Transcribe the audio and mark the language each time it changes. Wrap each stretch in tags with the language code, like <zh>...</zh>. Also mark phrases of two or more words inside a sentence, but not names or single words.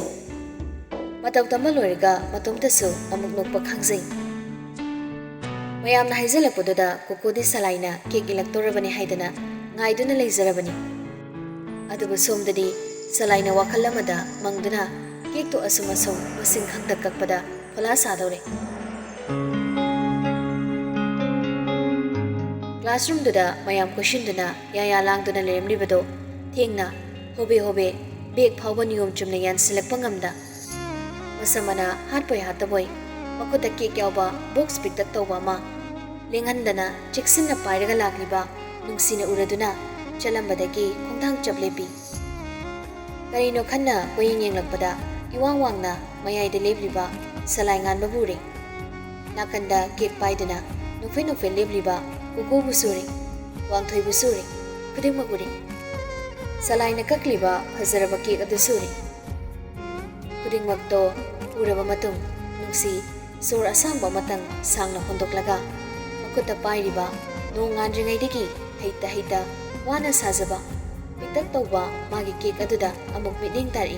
<mni>Matau tamba loiraga matomtasu amuk nokpa khangjai. Mayamna haijalakpaduda kokodi Salaina cake ilaktorabani haidana ngaiduna leizarabani. Adubu somdadi Salaina wakhal amada mangduna cake to asum masing khangda kakpada phala sadore. Classroom duda mayam question duna yaya langduna leremlibado thengna hobe beg phawba niyom chumna yan silakpa ngamda. Masamana hatpoi hataboy makuta cake yawba box piktak tawba ma lenghandana cheksinna pairaga lakliba nungsina uraduna chalambadagi khongthang chaplepi. Karino khanna koying yenglakpada iwang wangna mayai de lebliba Salainganba bure. Nakanda cake paiduna nufei lebliba koko busuri wangthoi busuri khuding maguri. Salaina kakliba fazaraba cake adu suri. Khuding magto uraba matung nungsi sor asangba matang sangna hondoklaga makuta pairiba nongandringaidagi heita wana sajaba piktak tawba magi cake aduda amuk miding tari.</mni>